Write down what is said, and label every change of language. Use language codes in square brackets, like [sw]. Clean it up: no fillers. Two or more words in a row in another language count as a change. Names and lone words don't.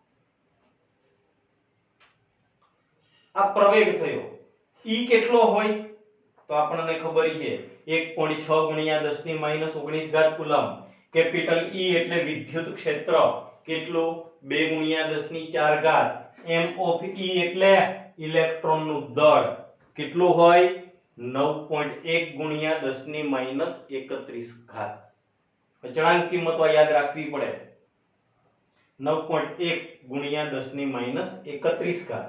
[gu] આ પ્રવેગ થયો. E કેટલો હોય? તો આપણને ખબર છે 1.6 × 10⁻19 કુલમ્બ. કેપિટલ E એટલે વિદ્યુત ક્ષેત્ર કેટલું? 2 × 10⁴. [en] m of E [gu] એટલે ઇલેક્ટ્રોનનું દળ કેટલું હોય? 9.1 × 10⁻31. અચળાંક કિંમતો યાદ રાખવી પડે. 9.1 × 10⁻31.